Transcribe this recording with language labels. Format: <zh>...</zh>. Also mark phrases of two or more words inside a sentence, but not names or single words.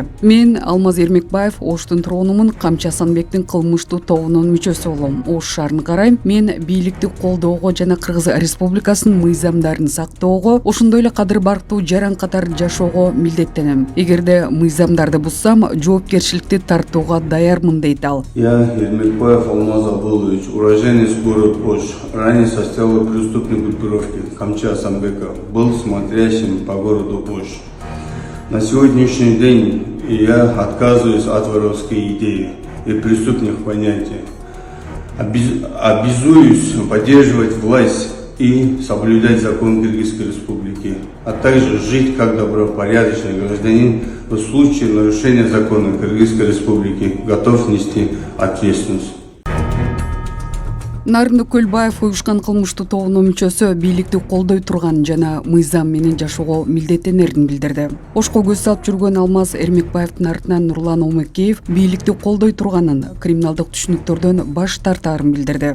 <ky>Мен Алмаз Эрмекбаев Оштун тургунумун, Камчы Асанбектин кылмыштуу тобунун мүчөсү болом. Ош шаарын карайм. Мен бийликти колдоого жана Кыргыз Республикасынын мыйзамдарын сактоого, ошондой эле кадыр барктуу жаран катар жашоого милдеттенем. Эгерде мыйзамдарды бузсам, жоопкерчиликти тартууга даярмын, дейт ал.</ky> <ru>Я, Эрмекбаев Алмаз Абулович, уроженец города Ош, ранее состоял в преступной группировке Камчы Асанбека, был смотрящим по городу Ош. На сегодняшний день я отказываюсь от воровской идеи и преступных понятий. Обязуюсь поддерживать власть и соблюдать закон Кыргызской Республики, а также жить как добропорядочный гражданин в случае нарушения закона Кыргызской Республики, готов нести ответственность.</ru> <ky>Нарындык Көлбаев уюшкан кылмыштуу тобунун мүчөсү бийликти колдой турган жана мыйзам менен жашоого милдеттенерин билдирди. Ошко көз салып жүргөн Алмаз Эрмекбаевдин артынан Нурлан Омекеев бийликти колдой турганын, криминалдык түшүнүктөрдөн баш тартаарын билдирди.</ky>